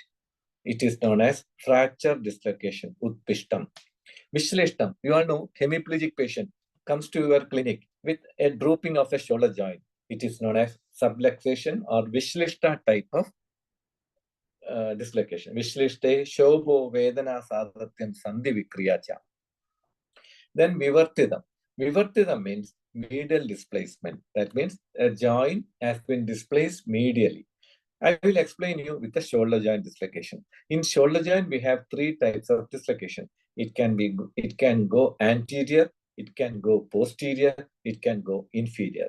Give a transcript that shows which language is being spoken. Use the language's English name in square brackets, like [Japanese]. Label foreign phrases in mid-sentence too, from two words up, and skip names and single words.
[English] It is known as fracture dislocation, Utpishtam. Vishleshtam, you all know, hemiplegic patient comes to your clinic with a drooping of a shoulder joint. It is known as subluxation or Vishlishta type of dislocation. [Sanskrit] विश्लिष्टे, शोभो, वेदना, सदात्यम्, सन्धि विक्रियाच. [English] Then Vivartidam. Vivartidam means medial displacement. That means a joint has been displaced medially. I will explain you with the shoulder joint dislocation. In shoulder joint, we have 3 types of dislocation. It can go anterior, it can go posterior, it can go inferior.